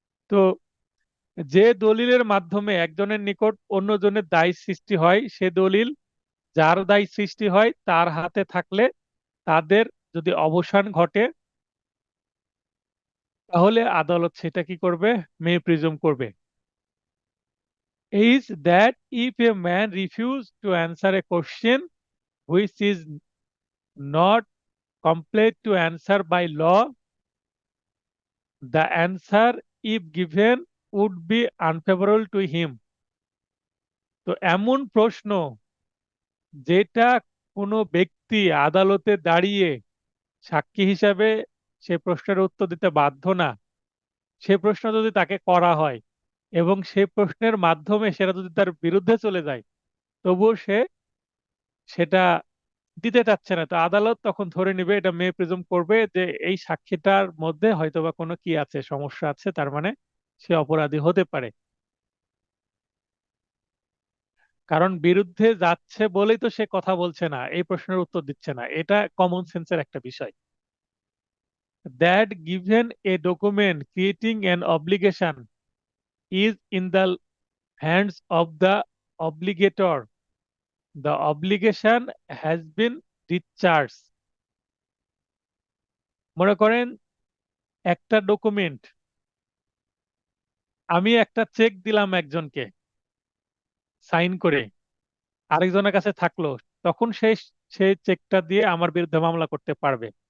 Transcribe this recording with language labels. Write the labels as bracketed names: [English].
[Bangla] তো যে দলিলের মাধ্যমে একজনের নিকট অন্যজনের দায় সৃষ্টি হয়, সে দলিল যার দায় সৃষ্টি হয় তার হাতে থাকলে তাদের যদি অবসান ঘটে, তাহলে আদালত সেটা কি করবে? [English] may presume [Bangla] করবে। [English] Is that if a man refuse to answer a question which is not compelled to answer by law, the answer, if given, would be unfavorable to him। [Bangla] তো এমন প্রশ্ন যেটা কোনো ব্যক্তি আদালতে দাঁড়িয়ে সাক্ষী হিসাবে সে প্রশ্নের উত্তর দিতে বাধ্য না। সে প্রশ্ন যদি তাকে করা হয় এবং সে প্রশ্নের মাধ্যমে সেটা যদি তার বিরুদ্ধে চলে যায়, তবুও সে সেটা দিতে চাচ্ছে না, তো আদালত তখন ধরে নিবে, এটা [English] may presume [Bangla] করবে যে এই সাক্ষীটার মধ্যে হয়তোবা কোনো কি আছে, সমস্যা আছে, তার মানে সে অপরাধী হতে পারে। কারণ বিরুদ্ধে যাচ্ছে বলেই তো সে কথা বলছে না, এই প্রশ্নের উত্তর দিচ্ছে না, এটা কমন সেন্সের একটা বিষয়। [English] That given a document creating an obligation is in the hands of the obligator, the obligation has been discharged. [Bangla] মনে করেন একটা ডকুমেন্ট, আমি একটা চেক দিলাম একজনকে সাইন করে, আরেকজনের কাছে থাকলো, তখন সেই চেকটা দিয়ে আমার বিরুদ্ধে মামলা করতে পারবে।